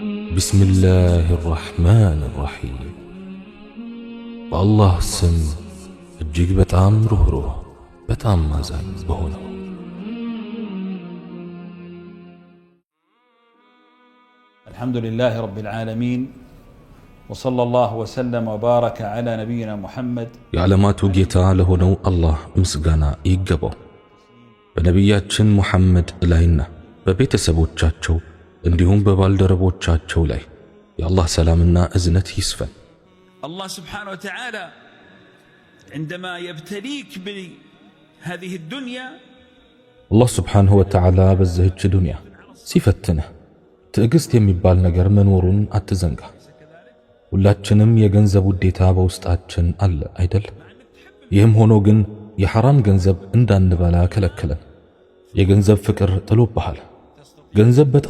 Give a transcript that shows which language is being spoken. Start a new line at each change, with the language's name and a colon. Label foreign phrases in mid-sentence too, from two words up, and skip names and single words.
Arabic: بسم الله الرحمن الرحيم والله سم
Amharic: እጅግ በጣም ሩህሩህ በጣም አዛኝ በሆነው
Arabic: الحمد لله رب العالمين وصلى الله وسلم وبارك على نبينا محمد
Amharic: የዓለማቱ ጌታ ለሆነው አላህ ምስጋና ይገባው በነቢያችን ሙሐመድ ላይና በቤተሰቦቻቸው እንዲሁም በባልደረቦቻቸው ላይ የአላህ ሰላምና እዝነት ይስፈን።
Arabic: الله سبحانه وتعالى عندما يبتليك بهذه الدنيا الله سبحانه وتعالى
Amharic: በዚህች ዱንያ ሲፈትንህ ትዕግስት የሚባል ነገር መኖሩን አትዘንጋ። ሁላችንም የገንዘብ ውዴታ በውስጣችን አለ አይደል? ይህም ሆኖ ግን የሐራም ገንዘብ እንዳንበላ ከለከለን። የገንዘብ ፍቅር ጥሎብሃል። ገንዘብ በጣም